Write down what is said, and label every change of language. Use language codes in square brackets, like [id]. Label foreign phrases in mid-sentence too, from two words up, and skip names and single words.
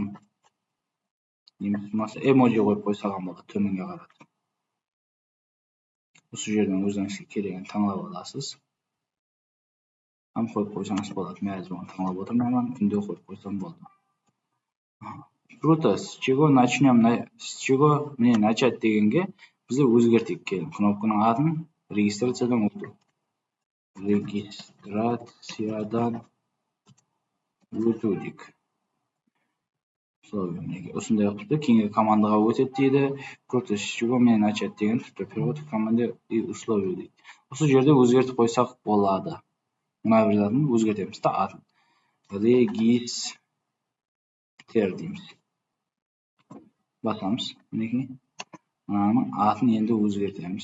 [uz] Deymiz. Emoji qo'yib qo'ysak ham bo'ladi, to'ninga qarab. Shu yerdan o'zingizga kerakni tanlab olasiz. Ham qo'yib qo'ysangiz bo'ladi. Men hozir tanlab o'tirmayman, bunday qo'yib qo'ysam bo'ladi. [ru] Kruto, с чего начнем? С чего мне начать [uz] deganga biz o'zgartik. Keling, knopkaning atini registratsiyadan o'tib. Registratsiyadan o'tdik. Shunday qilib keyingi komandaga o'tib deydi. Kruto, [ru] с чего мне начать [uz] degan перевод komanda условия deydi. O'sha yerda o'zgartib qo'ysak bo'ladi. Mana bu yerdan o'zgartiramiz da atni. Register deymiz. Basamiz. Buniki mana atni endi o'zgartiramiz.